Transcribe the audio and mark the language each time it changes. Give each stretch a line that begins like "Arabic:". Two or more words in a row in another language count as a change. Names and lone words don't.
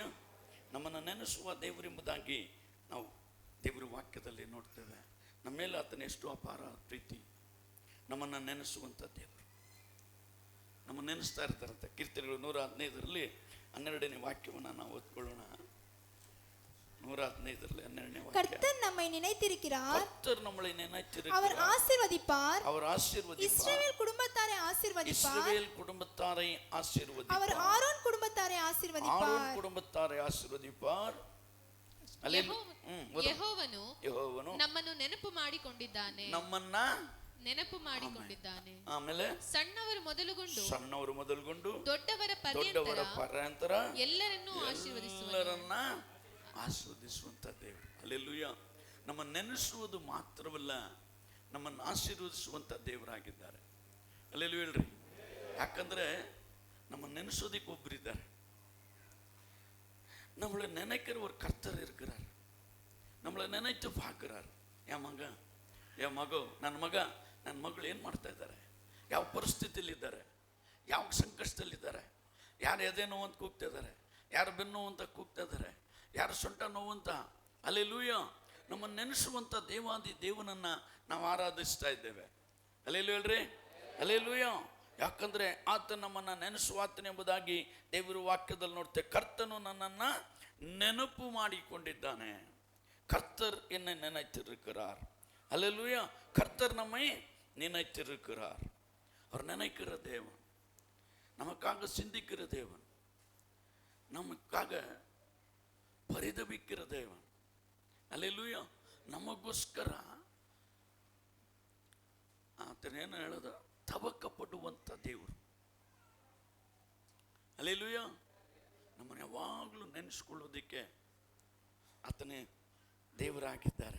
Kannada: ನಮ್ಮನ್ನು ನೆನೆಸುವ ದೇವರೆಂಬುದಾಗಿ ನಾವು ದೇವರ ವಾಕ್ಯದಲ್ಲಿ ನೋಡ್ತೇವೆ. ನಮ್ಮ ಮೇಲೆ ಆತನ ಎಷ್ಟು ಅಪಾರ ಪ್ರೀತಿ, ನಮ್ಮನ್ನು ನೆನೆಸುವಂಥ ದೇವರು ನಮ್ಮನ್ನು ನೆನೆಸ್ತಾ ಇರ್ತಾರಂತೆ. ಕೀರ್ತನೆಗಳು 115ರಲ್ಲಿ 12ನೇ ವಾಕ್ಯವನ್ನು ನಾವು ಓದ್ಕೊಳ್ಳೋಣ. 115ರಲ್ಲಿ 12ನೇ ವಾಕ್ಯ.
Tamil: கர்த்தர் நம்மை நினைத்திருக்கிறார், கர்த்தர் நம்மளை நினைத்திருக்கிறார், அவர் ஆசீர்வதிப்பார், இஸ்ரவேல் குடும்பத்தாரை ஆசீர்வதிப்பார், அவர் ஆரோன் குடும்பத்தாரை ஆசீர்வதிப்பார்.
Kannada: ಯೆಹೋವನು ನಮ್ಮನ್ನು ನೆನಪು ಮಾಡಿಕೊಂಡಿದ್ದಾನೆ. ಆಮೇಲೆ ಸಣ್ಣವರು ಮೊದಲುಗೊಂಡು ದೊಡ್ಡವರ ಪರ್ಯಂತರ ಎಲ್ಲರನ್ನ ಆಶೀರ್ವದಿಸುವಂತ ದೇವರು. ಹಲ್ಲೆಲೂಯಾ. ನಮ್ಮ ನೆನೆಸುವುದು ಮಾತ್ರವಲ್ಲ, ನಮ್ಮನ್ನು ಆಶೀರ್ವದಿಸುವಂತ ದೇವರಾಗಿದ್ದಾರೆ. ಹಲ್ಲೆಲೂಯಾ ಹೇಳ್ರಿ. ಯಾಕಂದ್ರೆ ನಮ್ಮ ನೆನೆಸೋದಕ್ಕೆ ಒಬ್ಬರಿದ್ದಾರೆ,
Tamil: நம்மளை நினைக்கிற ஒரு கர்த்தர் இருக்கிறார். நம்மளை நினைத்து பார்க்கிறார்.
Kannada: என் ಮಗು ನನ್ನ ಮಗಳು ಏನು ಮಾಡ್ತಾ ಇದ್ದಾರೆ, ಯಾವ ಪರಿಸ್ಥಿತಿಯಲ್ಲಿದ್ದಾರೆ, ಯಾವ ಸಂಕಷ್ಟದಲ್ಲಿದ್ದಾರೆ, ಯಾರು ಎದೆ ನೋವು ಅಂತ ಕೂಗ್ತಾ ಇದ್ದಾರೆ, ಯಾರು ಬೆನ್ನು ನೋವು ಅಂತ ಕೂಗ್ತಾ ಇದ್ದಾರೆ, ಯಾರು ಸೊಂಟ ನೋವು ಅಂತ. ಹಲ್ಲೆಲೂಯಾ. ನಮ್ಮನ್ನು ನೆನೆಸುವಂಥ ದೇವಾದಿ ದೇವನನ್ನು ನಾವು ಆರಾಧಿಸ್ತಾ ಇದ್ದೇವೆ. ಹಲ್ಲೆಲೂಯಾ ಹೇಳ್ರಿ. ಹಲ್ಲೆಲೂಯಾ. ಯಾಕಂದರೆ ಆತ ನಮ್ಮನ್ನು ನೆನೆಸುವಾತನೆಂಬುದಾಗಿ ದೇವರ ವಾಕ್ಯದಲ್ಲಿ ನೋಡ್ತೇವೆ. ಕರ್ತನು ನನ್ನನ್ನು ನೆನಪು ಮಾಡಿಕೊಂಡಿದ್ದಾನೆ.
Tamil: கர்த்தர் என்னை நினைத்திருக்கிறார். அல்லேலூயா. கர்த்தர் நம்மை நினைத்திருக்கிறார். அவர் நினைக்கிற தேவன், நமக்காக சிந்திக்கிற தேவன், நமக்காக பரிதபிக்கிற தேவன். அல்லேலூயா.
Kannada: ನಮಗೋಸ್ಕರ ಆತನೇನು ಹೇಳೋದು, ತವಕಪಡುವಂಥ ದೇವರು.
Tamil: அல்லேலೂಯಾ.
Kannada: ನಮ್ಮನ್ನು ಯಾವಾಗಲೂ ನೆನೆಸ್ಕೊಳ್ಳೋದಕ್ಕೆ ಆತನೇ ದೇವರಾಗಿದ್ದಾರೆ.